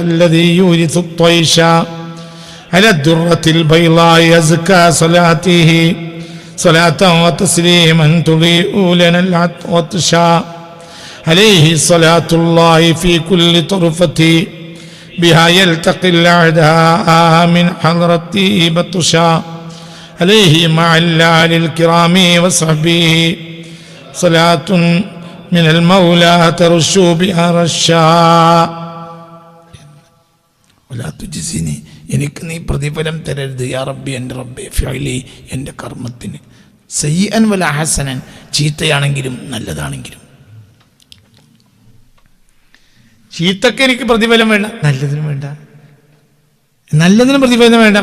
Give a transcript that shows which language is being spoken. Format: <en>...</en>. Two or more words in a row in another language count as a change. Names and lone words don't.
<ar>الذي يورث الطيشا على الدرة البيضاء أزكى صلاته صلاة وتسليما تضيء لنا العطشا عليه صلاة الله في كل طرفة بها يلتقي الأعداء من حضرته بطشا عليه مع الآل الكرام وصحبه صلاة من المولى ترش بها رشا ولا تجزني</ar> <ml>എനിക്ക് നീ പ്രതിഫലം തരരുത്</ml> <ar>يا ربي,</ar> <ml>എൻ്റെ റബ്ബേ, ഫിഅലി, എൻ്റെ കർമ്മത്തിന്,</ml> <ar>سيئا ولا حسنا,</ar> <ml>ചീത്തയാണെങ്കിലും നല്ലതാണെങ്കിലും. ചീത്തക്ക് എനിക്ക് പ്രതിഫലം വേണ്ട, നല്ലതിനും വേണ്ട. നല്ലതിനും പ്രതിഫലം വേണ്ട.</ml>